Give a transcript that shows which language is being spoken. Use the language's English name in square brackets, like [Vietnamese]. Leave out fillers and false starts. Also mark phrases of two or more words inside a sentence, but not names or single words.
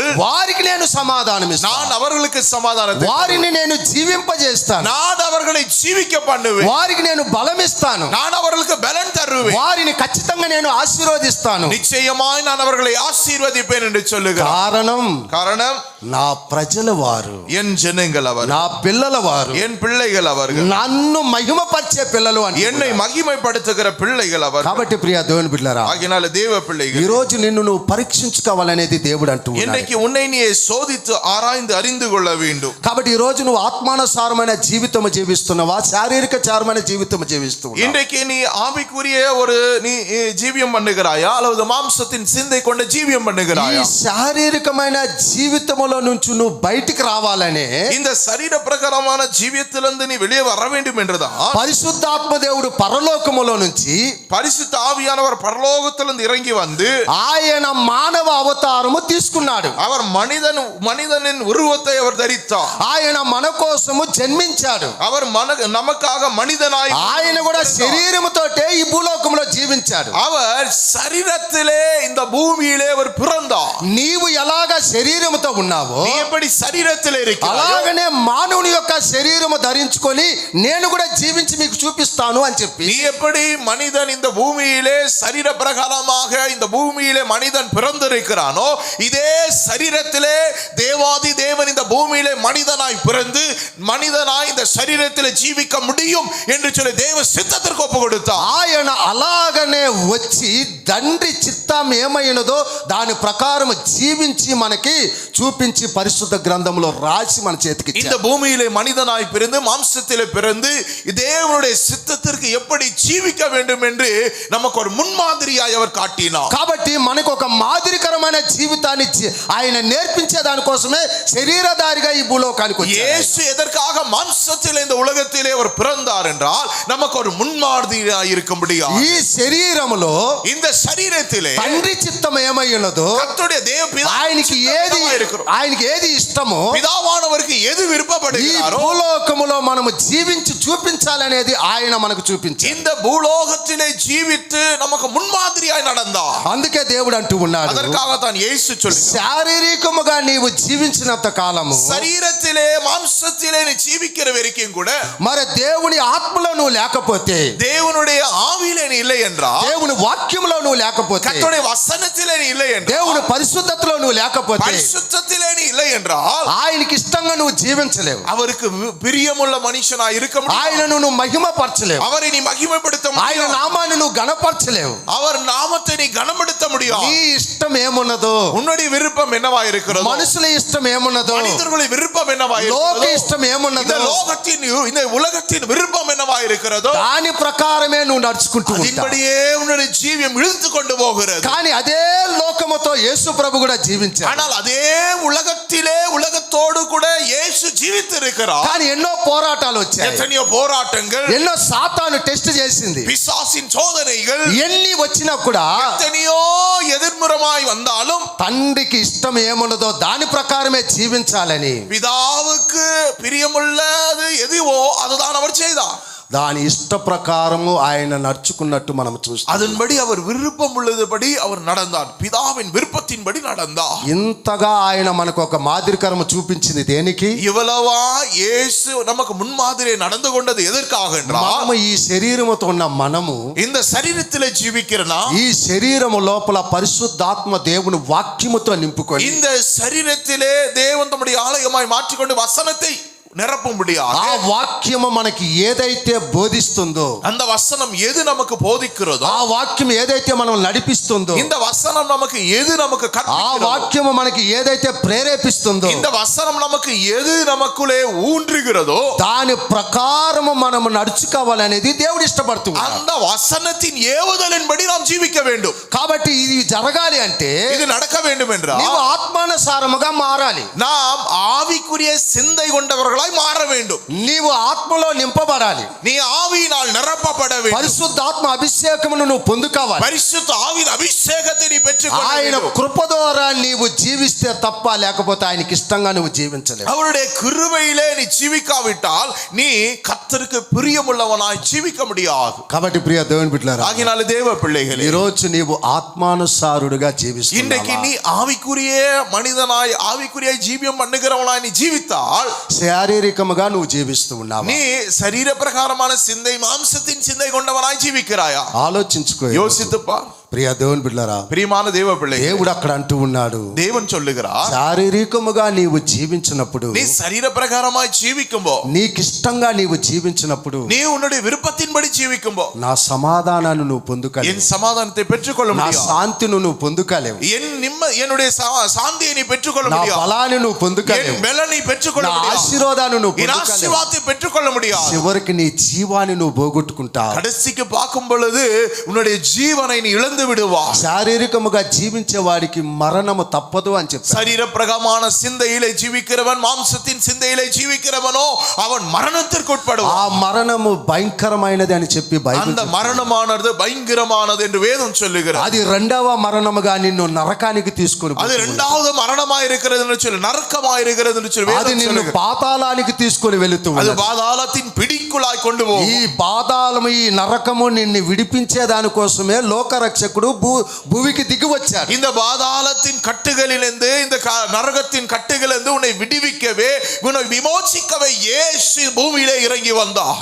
[Telugu] వారికి నేను సమాధానం ఇస్తాను. [Tamil] நான் அவர்களுக்கு சமாதானத்தை, [Telugu] వారిని నేను జీవింపజేస్తాను. [Tamil] நான் அவர்களை ஜீவிக்க பண்ணுவேன். [Telugu] వారికి నేను బలం ఇస్తాను. [Tamil] நான் அவர்களுக்கு பலன் தருவேன். [Telugu] వారిని ఖచ్చితంగా నేను ఆశీర్వదిస్తాను. [Tamil] நிச்சயமாய் நான் அவர்களை ஆசீர்வதிப்பேன் என்று சொல்லுகிறார். காரணம் [Telugu] నా ప్రజల వారు, [Tamil] என் ஜனங்கள் அவர், [Telugu] నా పిల్లల వారు, [Tamil] என் பிள்ளைகள் அவர்கள், [Telugu] నన్ను మహిమపరిచే పిల్లలు అని. [Tamil] என்னை [Telugu] మహిమైపడుతుகிற పిల్లలు [Tamil] அவர். [Telugu] కాబట్టి ప్రియ దేవుని బిడ్డలారా, [Tamil] ஆகினால தேவ பிள்ளைகள், [Telugu] ఈ రోజు నిన్ను నువ్వు పరీక్షించుకోవాలనేది దేవుడు అంటూ ఉన్నాడు. [Tamil] இன்றைக்கு உன்னை நீ சோதித்து ஆராய்ந்து அறிந்து கொள்ள வேண்டும். [Telugu] కాబట్టి ఈ రోజు నువ్వు ఆత్మానుసారమైన జీవితం జీవిస్తున్నావా, శారీరక చారమైన జీవితం జీవిస్తున్నావా? [Tamil] இன்றைக்கு நீ ஆவிக்குரிய ஒரு நீ ஜீவியம் பண்ணுகிறாயா, அல்லது மாம்சத்தின் சிந்தை கொண்ட ஜீவியம் [Telugu] ఈ [Tamil] பண்ணுகிறாயா? [Telugu] శారీరకమైన జీవితంలో నుంచి నువ్వు బయటికి రావాలనే, [Tamil] இந்த சரீர பிரகாரமான ஜீவியத்திலிருந்து நீ வெளியே வர வேண்டும் என்றுதான் [Telugu] పరిశుద్ధాత్మ దేవుడు పరలోకములో నుంచి, [Tamil] பரிசுத்த ஆவியானவர் பரலோகத்திலிருந்து இறங்கி வந்து [Telugu] ఆయన మానవ అవతారము తీసుకున్నాడు. [Tamil] அவர் மனிதனின் உருவத்தை அவர் தரித்தார். [Telugu] ఆయన మన కోసము జన్మించాడు. [Tamil] அவர் நமக்காக மனிதனாய், [Telugu] ఆయన కూడా శరీరముతోటే ఈ భూలోకంలో జీవించాడు. [Tamil] அவர் சரீரத்திலே இந்த பூமியிலே அவர் பிறந்தார். [Telugu] నీవు ఎలాగ శరీరముతో ఉన్నావో, [Tamil] நீ எப்படி சரீரத்திலே இருக்கிறாயோ, [Telugu] అలాగనే మానవుని యొక్క శరీరము ధరించుకొని నేను కూడా జీవించి మీకు చూపిస్తాను అని చెప్పి, [Tamil] நீ எப்படி மனிதன் இந்த பூமியிலே சரீர பிரகாரமாக இந்த பூமியிலே மனிதன் பிறந்திருக்கிறானோ, இதே சரீரத்திலே தேவாதி தேவன் இந்த பூமியிலே மனிதனாய் பிறந்து மனிதனாய் இந்த சரீரத்திலே ஜீவிக்க முடியும் என்று சொல்லி தேவ சித்தத்திற்கு ஒப்பு கொடுத்தார். [Telugu] ఆయన అలాగనే వచ్చి తండ్రి చిత్తం ఏమైనదో దాని ప్రకారం జీవించి మనకి చూపించి పరిశుద్ధ గ్రంథంలో రాసి మన చేతికి [Tamil] இந்த பூமியிலே மனிதனாய் பிறந்து மாம்சத்திலே பிறந்து தேவனுடைய சித்தத்திற்கு எப்படி ஜீவிக்க வேண்டும் என்று நமக்கு ஒரு முன்மாதிரியாய் அவர் காட்டினார். [Telugu] కాబట్టి మనకు ఒక మాదిరికరమైన జీవితాన్ని ఆయన నేర్పించే దానికోసమే శరీరధారిగా ఈ భూలోకానికి వచ్చారు. [Tamil] இயேசு எதற்காக மாம்சத்திலே இந்த உலகத்திலே அவர் பிறந்தார் என்றால் நமக்கு ஒரு முன்மாதிரியாய் இருக்கும்படியா. [Telugu] ఈ శరీరములో [Tamil] இந்த శరీரத்திலே [Telugu] తండ్రి చిత్తం ఏమై ఉన్నదో [Tamil] கர்த்தருடைய தேவ பிதா [Telugu] ఆయనకి ఏది ఇష్టమో [Tamil] பிதாவானவருக்கு எது [Telugu] ఈ [Tamil] விருப்பப்படுகிறாரோ [Telugu] భూలోకములో మనము జీవించి చూపించాలనేది ఆయన మనకు చూపించారు. [Tamil] இந்த பூலோகத்திலே ஜீவித்து நமக்கு முன்மாதிரியாய் நடந்தார். [Telugu] అందుకే దేవుడు అంటూ ఉన్నాడు, [Tamil] அதற்காக தான் இயேசு சொல்கிறார், [Telugu] శారీరకముగా నీవు జీవించినంత కాలము [Tamil] శరీరத்திலே மாம்சத்திலே நீ ஜீவிக்கிற வரைக்கும் கூட [Telugu] మరి దేవుని ఆత్మలో నువ్వు లేకపోతే, [Tamil] தேவனுடைய ஆவியிலே நீ இல்லை என்றால், [Telugu] దేవుని వాక్యంలో నువ్వు లేకపోతే, [Tamil] கர்த்தருடைய வசனத்திலே நீ இல்லை என்றால், [Telugu] దేవుని పరిశుద్ధతలో నువ్వు లేకపోతే, [Tamil] பரிசுத்தத்திலே நீ இல்லை என்றால் [Telugu] ఆయనకి ఇష్టంగా నువ్వు జీవించలేవు. [Tamil] அவருக்கு பிரியமுள்ள மனுஷனாய் இருக்க முடியாது. [Telugu] ఆయనను నువ్వు మహిమపరచలేవు. [Tamil] அவரை நீ மகிமைப்படுத்த [Telugu] ఆయన [Tamil] முடியாது. [Telugu] నామాన్ని నువ్వు గణపరచలేవు. [Tamil] அவர் நாமத்தை நீ கனப்படுத்த முடியாது. [Telugu] నీ ఇష్టం ఏమున్నదో, [Tamil] உன்னுடைய விருப்பம் என்னவா இருக்கிறதோ, [Telugu] మనుషుల ఇష్టం ఏమున్నదో, [Tamil] மனிதர்களுடைய விருப்பம் என்னவா [Telugu] లోక [Tamil] இருக்கிறதோ, [Telugu] ఇష్టం [Tamil] இந்த [Telugu] ఏమున్నదో [Tamil] லோகத்தின் இந்த உலகத்தின் விருப்பம் என்னவா இருக்கிறதோ [Telugu] దాని ప్రకారమే నువ్వు నడుచుకుంటూ ఉంటావు. [Tamil] அதன்படியே உன்னுடைய ஜீவியம் இழுத்து கொண்டு போகிறது. [Telugu] కానీ అదే లోకముతో యేసు ప్రభు కూడా జీవించాడు. [Tamil] ஆனால் அதே உலகத்தோடு கூட இயேசு ஜீவித்திருக்கிறார். [Telugu] కానీ ఎన్నో పోరాటాలు వచ్చాయి, [Tamil] எத்தனையோ போராட்டங்கள், [Telugu] ఎన్నో సాతాను టెస్ట్ చేసింది. [Tamil] பிசாசின் சோதனைகள் [Telugu] ఎన్ని వచ్చినా కూడా [Tamil] எத்தனையோ எதிர்முறமாய் வந்தாலும் [Telugu] తండ్రికి ఇష్టం ఏమున్నదో దాని ప్రకారమే జీవించాలని [Tamil] பிதாவுக்கு பிரியமுள்ளது எதுவோ அதுதான் அவர் செய்தார். [Telugu] దాని ఇష్ట ప్రకారము ఆయన నడుచుకున్నట్టు మనం చూస్తాం. [Tamil] அதன்படி அவர் விருப்பம் உள்ளதுபடி அவர் நடந்தார். பிதாவின் விருப்பத்தின்படி நடந்தார். [Telugu] ఇంతగా ఆయన మనకు ఒక మాదిరికరము చూపించింది దేనికి? [Tamil] இவ்வளவா இயேசு நமக்கு முன்மாதிரியை நடந்து கொண்டது எதற்காக என்றால், [Telugu] మనము ఈ శరీరముతో ఉన్న మనము [Tamil] இந்த சரீரத்திலே ஜீவிக்கிறனா, [Telugu] ఈ శరీరము లోపల పరిశుద్ధాత్మ దేవుని వాక్యముతో నింపుకొని [Tamil] இந்த சரீரத்திலே தேவன் தம்முடைய ஆலயமாய் மாற்றிக்கொண்டு வசனத்தை நிரப்ப முடியாது. [Telugu] ఆ వాక్యము మనకి ఏదైతే బోధిస్తుందో, [Tamil] அந்த வசனம் எது நமக்கு போதிக்கிறதோ, [Telugu] ఆ వాక్యం ఏదైతే మనం నడిపిస్తుందో, [Tamil] இந்த வசனம் நமக்கு எது நமக்கு [Telugu] ఆ [Tamil] கற்பிக்கிறதோ, [Telugu] వాక్యము మనకి ఏదైతే ప్రేరేపిస్తుందో, [Tamil] இந்த வசனம் நமக்கு எது நமக்குள்ளே ஊன்றுகிறதோ [Telugu] దాని ప్రకారము మనము నడుచుకోవాలనేది దేవుడు ఇష్టపడుతున్నాడు. [Tamil] அந்த வசனத்தின் ஏவுதலின்படி நாம் ஜீவிக்க வேண்டும். [Telugu] కాబట్టి ఇది జరగాలి అంటే [Tamil] இது நடக்க வேண்டும் என்றால் [Telugu] నీవు ఆత్మానుసారముగా మారాలి. [Tamil] நாம் ஆவிக்குரிய சிந்தை கொண்டவர்களாய் மாற வேண்டும். [Telugu] నీవు ఆత్మలో నింపబడాలి. [Tamil] நீ ஆவியினால் நிரப்பப்பட வேண்டும். [Telugu] పరిశుద్ధాత్మ అభిషేకమును నువ్వు పొందుకోవాలి. [Tamil] பரிசுத்த ஆவியின் அபிஷேகத்தை நீ பெற்றுக்கொள்ள [Telugu] ఆయన [Tamil] வேண்டும். [Telugu] కృప ద్వారా నీవు జీవిస్తే తప్ప, లేకపోతే ఆయనకి ఇష్టంగా నువ్వు జీవించలేవు. [Tamil] அவருடைய கிருபையிலே நீ ஜீவிக்காவிட்டால் நீ கர்த்தருக்கு பிரியமுள்ளவனாய் ஜீவிக்க முடியாது. [Telugu] కాబట్టి ప్రియ దేవుని బిడ్డలారా, [Tamil] ஆகினால தேவ பிள்ளைகளே, [Telugu] ఈ రోజు నీవు ఆత్మానుసారుడుగా జీవిస్తున్నావా? [Tamil] இன்றைக்கு நீ ஆவிக்குரிய மனிதனாய் ஆவிக்குரிய ஜீவியம் பண்ணுகிறவனாய் நீ ஜீவித்தால், [Telugu] శారీరకముగా నువ్వు జీవిస్తూ ఉన్నావా? [Tamil] நீ சரீர பிரகாரமான சிந்தை மாம்சத்தின் சிந்தை கொண்டவனாய் ஜீவிக்கிறாயா? [Telugu] ఆలోచించుకో. [Tamil] யோசித்துப்பா. [Telugu] ప్రియ దేవుని బిడ్డలారా, [Tamil] பிரியமான தேவ பிள்ளை, [Telugu] దేవుడు అక్కడ అంటూ ఉన్నాడు, [Tamil] தேவன் சொல்லுகிறார், [Telugu] శారీరకముగా నీవు జీవించినప్పుడు, [Tamil] நீ சரீர பிரகாரமாய் ஜீவிக்கும்போ, [Telugu] నీకు ఇష్టంగా నీవు జీవించినప్పుడు, [Tamil] நீ உன்னுடைய விருப்பத்தின்படி ஜீவிக்கும்போ [Telugu] నా సమాధానాన్ని నువ్వు పొందుకోలేవు. [Tamil] என் சமாதானத்தை பெற்றுக்கொள்ள [Telugu] నా [Tamil] முடியாது. [Telugu] శాంతిని నువ్వు పొందుకోలేవు. [Tamil] என்னுடைய சாந்தியை நீ பெற்றுக்கொள்ள [Telugu] నా [Tamil] முடியாது. [Telugu] బలాన్ని నువ్వు పొందుకోలేవు. [Tamil] என் பலனை நீ பெற்றுக்கொள்ள [Telugu] నా [Tamil] முடியாது. [Telugu] ఆశీర్వాదాన్ని నువ్వు [Tamil] என் [Telugu] పొందుకోలేవు. [Tamil] ஆசீர்வாதத்தை பெற்றுக்கொள்ள முடியாது. [Telugu] చివరికి నీ జీవాన్ని నువ్వు పోగొట్టుకుంటావు. [Tamil] கடைசிக்கு பார்க்கும் பொழுது உன்னுடைய ஜீவனை நீ இழந்து விடுவாய். [Telugu] శారీరకముగా జీవించే వాడికి మరణము తప్పదు అని చెప్పారు. [Tamil] சரீர பிரகாரமான சிந்தையிலே ஜீவிக்கிறவன், மாம்சத்தின் சிந்தையிலே ஜீவிக்கிறவனோ அவன் மரணத்திற்கு [Telugu] ఆ [Tamil] உட்படுவான். [Telugu] మరణము భయంకరమైనది అని చెప్పి బైబిల్ [Tamil] அந்த மரணமானது பயங்கரமானது என்று வேதம் சொல்லுகிறது. [Telugu] అది రెండవ మరణముగా నిన్ను నరకానికి తీసుకొని [Tamil] அது இரண்டாவது மரணமாய் இருக்கிறது என்று சொல்லி, நரக்கமாய் இருக்கிறது என்று சொல்லி [Telugu] అది [Tamil] வேதம் [Telugu] నిన్ను [Tamil] சொல்லுகிறது. [Telugu] పాతాళానికి తీసుకొని వెళుతూ [Tamil] அது [Telugu] ఉన్నది. [Tamil] பாதாளத்தின் பிடிக்கு விடுவிக்குள்ளாய் கொண்டு [Telugu] ఈ [Tamil] போகும். [Telugu] పాతాళము ఈ నరకము నిన్ను విడిపించే దానికోసమే లోకరక్షకుడు భూమికి దిగి వచ్చాడు. [Tamil] இந்த பாதாளத்தின் கட்டுகளிலிருந்து இந்த நரகத்தின் கட்டுகளிலிருந்து உன்னை விடுவிக்கவே உன்னை விமோசிக்கவே இயேசு பூமியிலே இறங்கி வந்தார்.